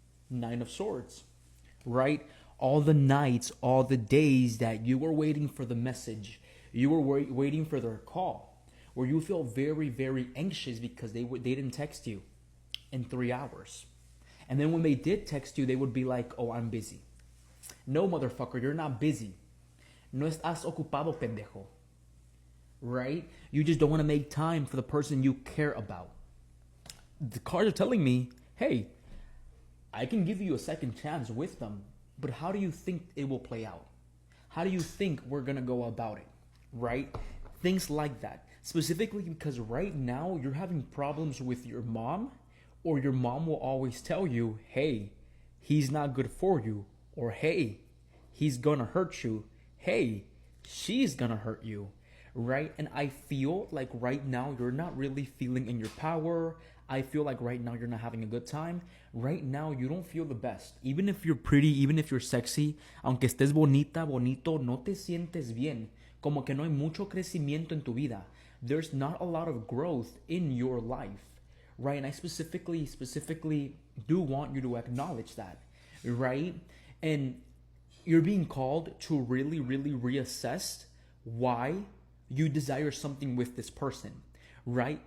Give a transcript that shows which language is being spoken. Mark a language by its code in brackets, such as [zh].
[en] 9 of Swords, right? All the nights, all the days that you were waiting for the message, you were waiting for their call, where you feel very, very anxious because they didn't text you in 3 hours. And then when they did text you, they would be like, oh, I'm busy. No, motherfucker, you're not busy. [es] No estás ocupado, pendejo. [en] Right? You just don't want to make time for the person you care about. The cards are telling me, hey, I can give you a second chance with them, but how do you think it will play out? How do you think we're going to go about it? Right? Things like that. Specifically because right now you're having problems with your mom, or your mom will always tell you, hey, he's not good for you, or hey, he's going to hurt you. Hey, she's going to hurt you. Right? And I feel like right now you're not really feeling in your power. I feel like right now you're not having a good time. Right now you don't feel the best. Even if you're pretty, even if you're sexy, [es] aunque estés bonita, bonito, no te sientes bien. Como que no hay mucho crecimiento en tu vida. [en] There's not a lot of growth in your life. Right? And I specifically do want you to acknowledge that. Right? And you're being called to really, really reassess why you desire something with this person, right?